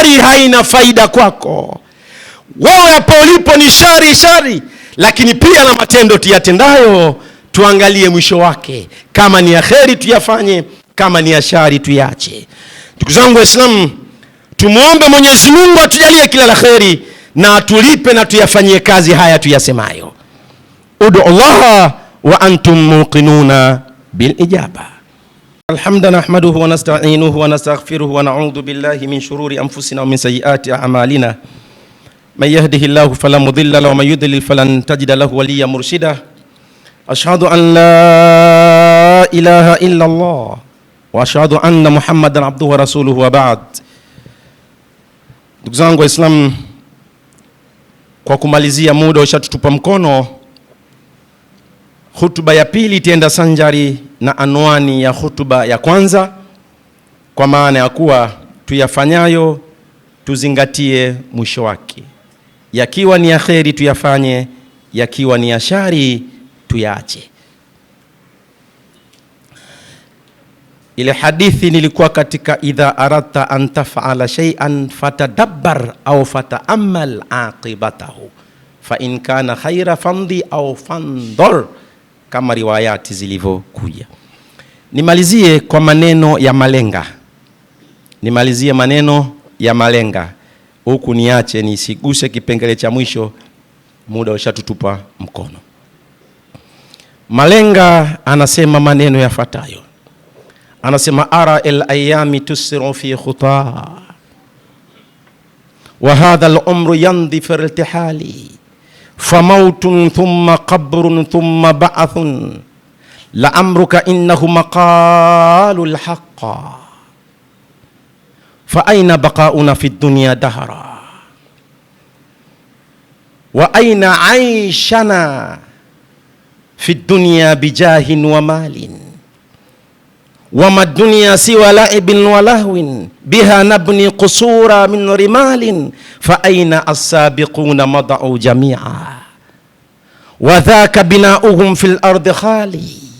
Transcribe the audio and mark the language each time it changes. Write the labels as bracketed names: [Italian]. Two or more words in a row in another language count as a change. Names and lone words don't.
[Swahili] Shari haina faida kwako. wewe hapo ulipo ni shari, lakini pia na matendo tuyatendayo tuangalie mwisho wake. Kama ni ya kheri tuyafanye, kama ni ya shari tuyache. Ndugu zangu Waislamu, tumuombe Mwenyezi Mungu atujalie kila la kheri na atulipe na tuyafanyie kazi haya tuyasemayo. [Arabic] ادعوا الله وأنتم موقنون بالإجابة. الحمد لله نحمده ونستعينه ونستغفره ونعوذ بالله من شرور أنفسنا ومن سيئات أعمالنا. من يهده الله فلا مضل له ومن يضلل فلن تجد له وليا مرشدا. أشهد أن لا إله إلا الله وأشهد أن محمدا عبده ورسوله وبعد. [Swahili] Ndugu zangu Waislamu, kwa kumalizia muda ushatutupa mkono, hutuba ya pili itaenda sanjari na anwani ya hutuba ya kwanza, kwa maana ya kuwa tuyafanyayo tuzingatie mwisho wake. Yakiwa ni ya kheri tuyafanye, yakiwa ni ya shari tuyaache. Ile hadithi nilikuwa katika [Arabic] إذا أردت أن تفعل شيئا فتدبر أو فتأمل عاقبته فإن كان خيرا فامض أو فانظر, [Swahili] kama riwayati zilivyokuja. Nimalizie kwa maneno ya malenga. Huku niache nisiguse kipengele cha mwisho, muda ushatutupa mkono. Malenga anasema maneno yafuatayo. [Arabic] Anasema أرى الأيام تسير في خطى وهذا العمر يمضي في ارتحال فموت ثم قبر ثم بعث لعمرك إنه مقال الحق فأين بقاؤنا في الدنيا دهرا وأين عيشنا في الدنيا بجاه ومال وما الدنيا سوى لعب ولهو بها نبني قصورا من رمال فأين السابقون مضوا جميعا وذاك بناؤهم في الأرض خالي.